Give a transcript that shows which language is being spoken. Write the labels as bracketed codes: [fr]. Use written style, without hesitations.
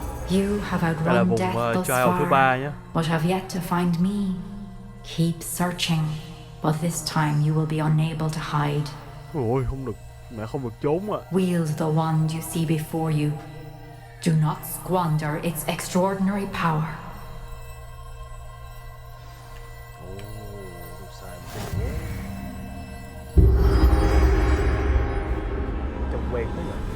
[en] You have outgrown death thus far, but have yet to find me. Keep searching, but this time you will be unable to hide. [vi] Ôi, không được, mẹ không được trốn à. [en] Wield the wand you see before you. Do not squander its extraordinary power. [vi] Trông quen thế nhỉ?